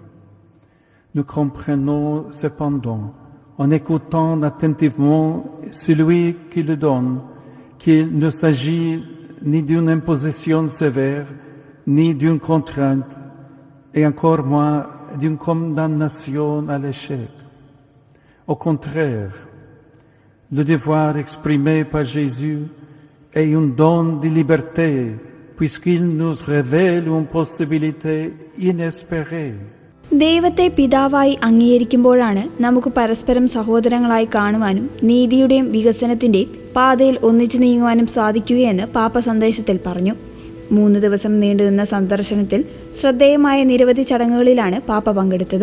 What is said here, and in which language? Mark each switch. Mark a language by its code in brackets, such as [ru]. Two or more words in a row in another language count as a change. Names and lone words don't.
[fr] Nous comprenons cependant en écoutant attentivement celui qui le donne, qu'il ne s'agit ni d'une imposition sévère, ni d'une contrainte, et encore moins d'une condamnation à l'échec. Au contraire, le devoir exprimé par Jésus est un don de liberté, puisqu'il nous révèle une possibilité inespérée. [ml] ദൈവത്തെ പിതാവായി അംഗീകരിക്കുമ്പോഴാണ് നമുക്ക് പരസ്പരം സഹോദരങ്ങളായി കാണുവാനും നീതിയുടെയും വികസനത്തിൻ്റെയും പാതയിൽ ഒന്നിച്ചു നീങ്ങുവാനും സാധിക്കുകയെന്ന് പാപ്പ സന്ദേശത്തിൽ പറഞ്ഞു. 3 ദിവസം നീണ്ടുനിന്ന സന്ദർശനത്തിൽ ശ്രദ്ധേയമായ നിരവധി ചടങ്ങുകളിലാണ് പാപ്പ പങ്കെടുത്തത്.